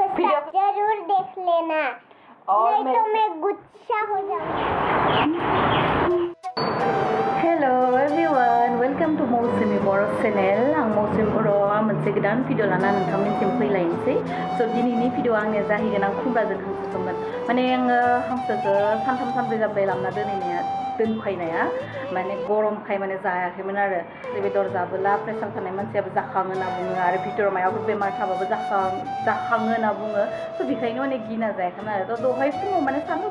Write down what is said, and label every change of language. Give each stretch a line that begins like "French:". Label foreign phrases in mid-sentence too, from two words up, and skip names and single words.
Hindi: वीडियो जरूर देख लेना और नहीं तो मैं गुस्सा हो जाऊंगी।
English: hello everyone welcome to
Bodo: मौसुमी बर' चेनेल आं मौसुमी बर'आ मोनसे गोदान भिडिअ लाना नोंथांमोननिसिम फैलायनोसै स' दिनैनि भिडिअ आंनिया जाहैगोन आं खुमब्राजों हांसो संगोन माने आङो हांसोखौ सानथाम सानब्रै जाबाय लाबोना दोनफैनाया माने गरमखाय माने जायाखैमोन आरो बेदर जाबोला प्रेसार थानाय मानसियाबो जाखाङो होनना बुङो आरो भितराव माबाफोर बेमार थाबाबो जाखाङो होनना बुङो स' बेखायनो माने गिना जायाखैमोन आरो थ' दहाय फुङाव माने सान्दुं